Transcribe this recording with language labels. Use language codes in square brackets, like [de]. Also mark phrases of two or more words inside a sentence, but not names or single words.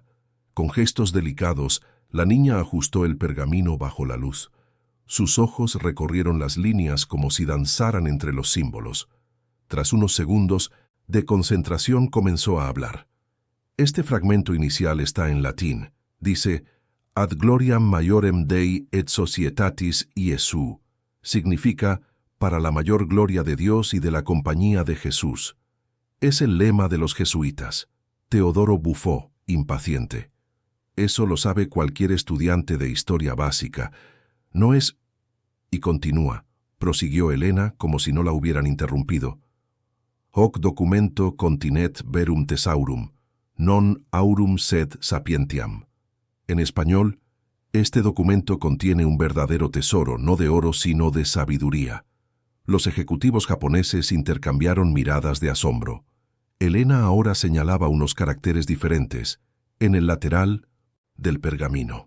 [es] Con gestos delicados, la niña ajustó el pergamino bajo la luz. Sus ojos recorrieron las líneas como si danzaran entre los símbolos. Tras unos segundos de concentración comenzó a hablar. Este fragmento inicial está en latín. Dice, [la] Ad gloriam maiorem Dei et societatis Iesu. [es] Significa, para la mayor gloria de Dios y de la compañía de Jesús. Es el lema de los jesuitas. Teodoro bufó, impaciente. Eso lo sabe cualquier estudiante de historia básica. No es... Y continúa, prosiguió Elena como si no la hubieran interrumpido. [la] Hoc documento continet verum thesaurum, non aurum sed sapientiam. [es] En español, este documento contiene un verdadero tesoro, no de oro sino de sabiduría. Los ejecutivos japoneses intercambiaron miradas de asombro. Elena ahora señalaba unos caracteres diferentes, en el lateral del pergamino.